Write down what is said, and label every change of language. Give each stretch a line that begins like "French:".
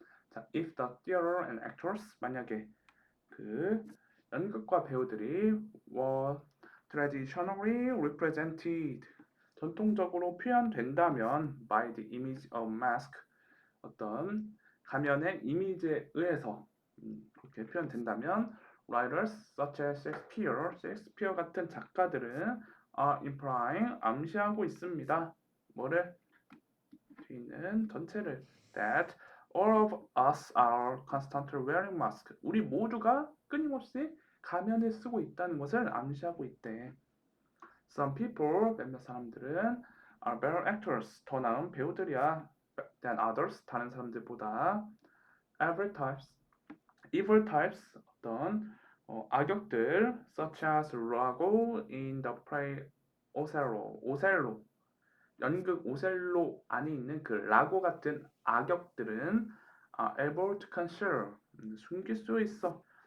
Korean: 자,
English: if the theater and actors
Korean: 만약에 그 연극과 배우들이
English: were traditionally represented
Korean: 전통적으로 표현된다면
English: by the image of mask
Korean: 어떤 가면의 이미지에 의해서 그렇게 표현된다면
English: writers such as
Korean: 셰익스피어 같은 작가들은
English: are implying
Korean: 암시하고 있습니다. 뭐를? 뒤에 있는 전체를
English: that all of us are constantly wearing mask.
Korean: 우리 모두가 끊임없이 가면을 쓰고 있다는 것을 암시하고 있대.
English: Some people,
Korean: 몇몇 사람들은
English: are better actors,
Korean: 더 나은 배우들이야.
English: than others,
Korean: 다른 사람들보다.
English: evil types,
Korean: 어떤 악역들,
English: such as Iago in the play
Korean: 오셀로, 연극 오셀로 안에 있는 그 라고 같은 악역들은
English: able to conceal,
Korean: 숨길 수 있어.